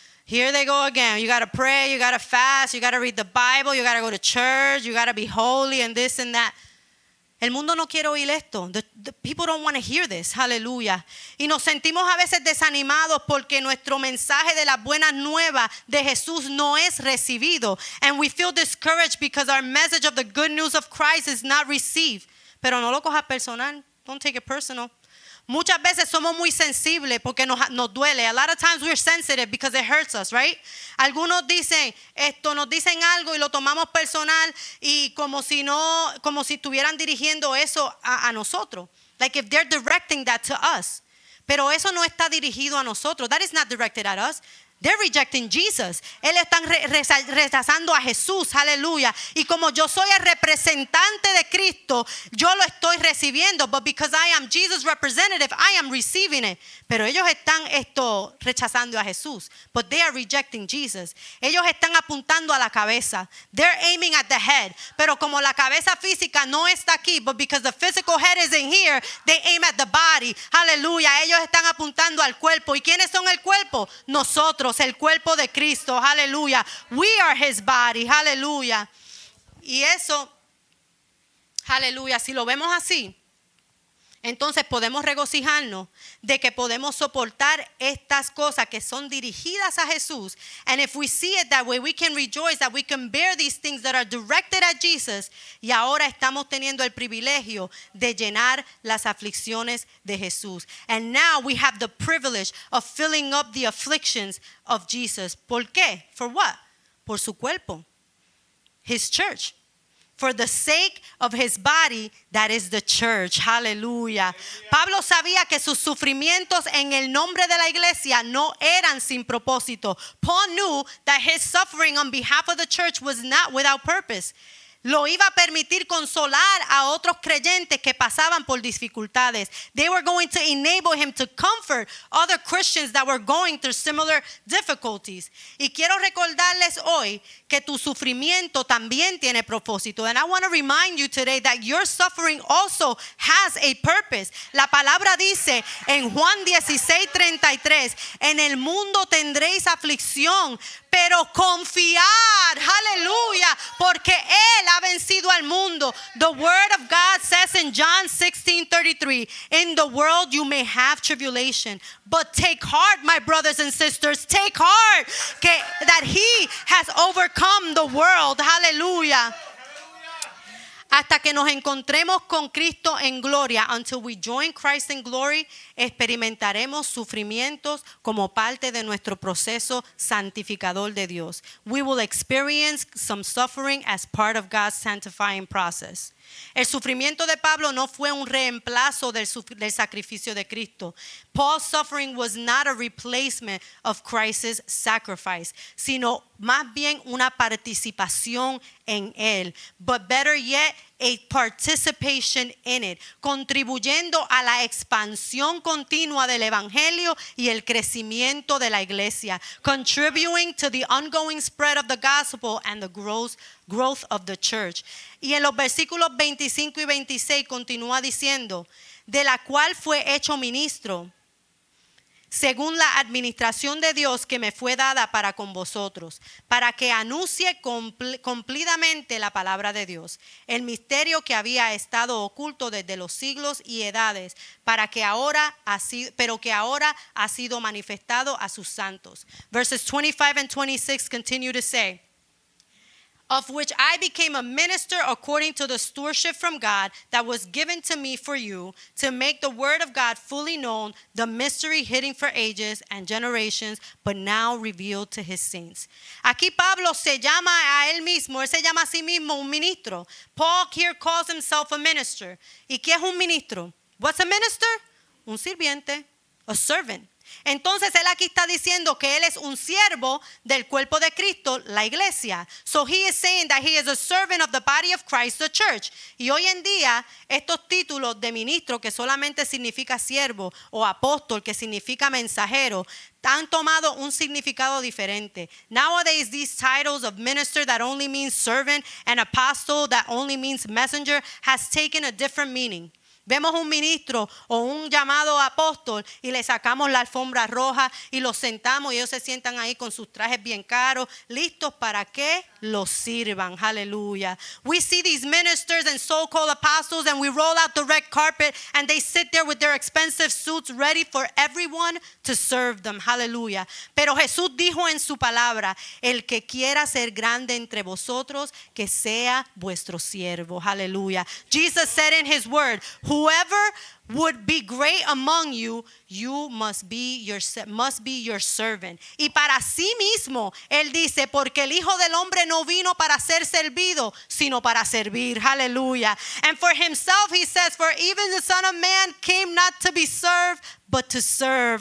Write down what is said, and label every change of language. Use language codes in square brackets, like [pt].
[en] Here they go again. You got to pray, you got to fast, you got to read the Bible, you got to go to church, you got to be holy and this and that. [es] El mundo no quiere oír esto. [en] The people don't want to hear this. Hallelujah. [es] Y nos sentimos a veces desanimados porque nuestro mensaje de las buenas nuevas de Jesús no es recibido. [en] And we feel discouraged because our message of the good news of Christ is not received. [es] Pero no lo cojas personal. [en] Don't take it personal. [es] Muchas veces somos muy sensibles porque nos duele. [en] A lot of times we're sensitive because it hurts us, right? [es] Algunos dicen nos dicen algo y lo tomamos personal y como si estuvieran dirigiendo eso a nosotros. [en] Like if they're directing that to us. [es] Pero eso no está dirigido a nosotros. [en] That is not directed at us. They're rejecting Jesus. [es] Él están rechazando a Jesús. Aleluya. Y como yo soy el representante de Cristo, yo lo estoy recibiendo. [en] But because I am Jesus' representative, I am receiving it. [es] Pero ellos están rechazando a Jesús. [en] But they are rejecting Jesus. [es] Ellos están apuntando a la cabeza. [en] They're aiming at the head. [es] Pero como la cabeza física no está aquí, [en] but because the physical head isn't here, they aim at the body. Aleluya. [es] Ellos están apuntando al cuerpo. ¿Y quiénes son el cuerpo? Nosotros, el cuerpo de Cristo. Aleluya. [en] We are His body. [es] Aleluya. Y eso, aleluya, si lo vemos así, entonces podemos regocijarnos de que podemos soportar estas cosas que son dirigidas a Jesús. [en] And if we see it that way, we can rejoice that we can bear these things that are directed at Jesus. [es] Y ahora estamos teniendo el privilegio de llenar las aflicciones de Jesús. [en] And now we have the privilege of filling up the afflictions of Jesus. [es] ¿Por qué? [en] For what? [es] Por su cuerpo. [en] His church. For the sake of His body, that is the church. Hallelujah. [es] Pablo sabía que sus sufrimientos en el nombre de la iglesia no eran sin propósito. [en] Paul knew that his suffering on behalf of the church was not without purpose. [es] Lo iba a permitir consolar a otros creyentes que pasaban por dificultades. [en] They were going to enable him to comfort other Christians that were going through similar difficulties. [es] Y quiero recordarles hoy que tu sufrimiento también tiene propósito. [en] And I want to remind you today that your suffering also has a purpose. [es] La palabra dice en Juan 16:33, en el mundo tendréis aflicción, pero confiad, aleluya, porque Él ha vencido al mundo. [en] The word of God says in John 16:33, in the world you may have tribulation, but take heart, my brothers and sisters, take heart, that He has overcome the world, hallelujah. [es] Hasta que nos encontremos con Cristo en gloria, [en] until we join Christ in glory, [es] experimentaremos sufrimientos como parte de nuestro proceso santificador de Dios. [en] We will experience some suffering as part of God's sanctifying process. [es] El sufrimiento de Pablo no fue un reemplazo del sacrificio de Cristo. [en] Paul's suffering was not a replacement of Christ's sacrifice, [es] sino más bien una participación en él. [en] But better yet, a participation in it, [es] contribuyendo a la expansión continua del evangelio y el crecimiento de la iglesia, [en] contributing to the ongoing spread of the gospel and the growth of the church. [es] Y en los versículos 25 y 26 continúa diciendo, de la cual fue hecho ministro, según la administración de Dios que me fue dada para con vosotros, para que anuncie cumplidamente la palabra de Dios, el misterio que había estado oculto desde los siglos y edades, pero que ahora ha sido manifestado a sus santos. [en] Verses 25 and 26 continue to say, of which I became a minister according to the stewardship from God that was given to me for you, to make the word of God fully known, the mystery hidden for ages and generations, but now revealed to his saints. [es] Aquí Pablo se llama a él mismo, él se llama a sí mismo un ministro. [en] Paul here calls himself a minister. [es] ¿Y qué es un ministro? [en] What's a minister? [es] Un sirviente, [en] a servant. [es] Entonces él aquí está diciendo que él es un siervo del cuerpo de Cristo, la iglesia. [en] So he is saying that he is a servant of the body of Christ, the church. [es] Y hoy en día estos títulos de ministro, que solamente significa siervo, o apóstol, que significa mensajero, han tomado un significado diferente. [en] Nowadays, these titles of minister that only means servant and apostle that only means messenger has taken a different meaning. [es] Vemos un ministro o un llamado apóstol y le sacamos la alfombra roja y los sentamos y ellos se sientan ahí con sus trajes bien caros, listos para que los sirvan. [en] Hallelujah. We see these ministers and so-called apostles and we roll out the red carpet and they sit there with their expensive suits ready for everyone to serve them. Hallelujah. [es] Pero Jesús dijo en su palabra, el que quiera ser grande entre vosotros, que sea vuestro siervo. [en] Hallelujah. Jesus said in his word, whoever would be great among you, you must be your servant. [es] Y para sí mismo, él dice, porque el Hijo del Hombre no vino para ser servido, sino para servir. [en] Hallelujah. And for himself, he says, for even the Son of Man came not to be served, but to serve.